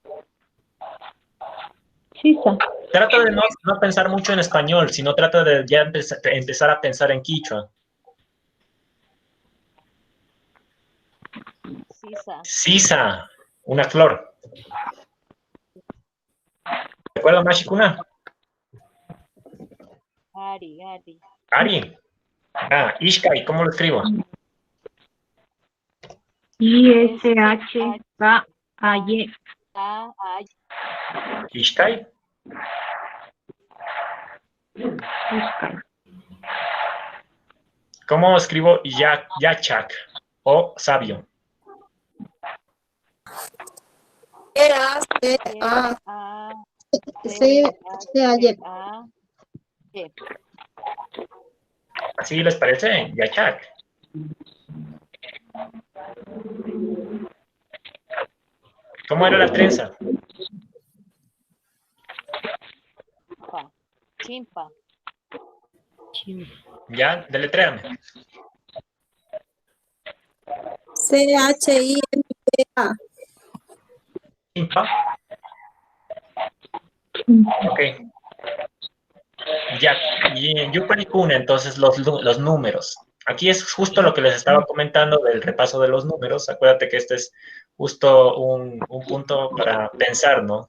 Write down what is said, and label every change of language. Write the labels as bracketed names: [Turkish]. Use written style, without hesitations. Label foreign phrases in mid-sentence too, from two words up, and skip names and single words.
[Spanish] Sisa. Trata de no pensar mucho en español, sino trata de ya empezar a pensar en quichua. Sisa, una flor. ¿De acuerdo, Mashikuna? Ari. Ishkai, ¿cómo lo escribo? ISHKAY. Ishkai. ¿Cómo escribo Yachak o sabio? ¿Así les parece? Yachak. ¿Cómo era la trenza? Chimpa. Ya, deletréame. CHIMPA. Chimpa. Ok. Ya, y Yuparicuna, entonces los números. Aquí es justo lo que les estaba comentando del repaso de los números. Acuérdate que este es justo un punto para pensar, ¿no?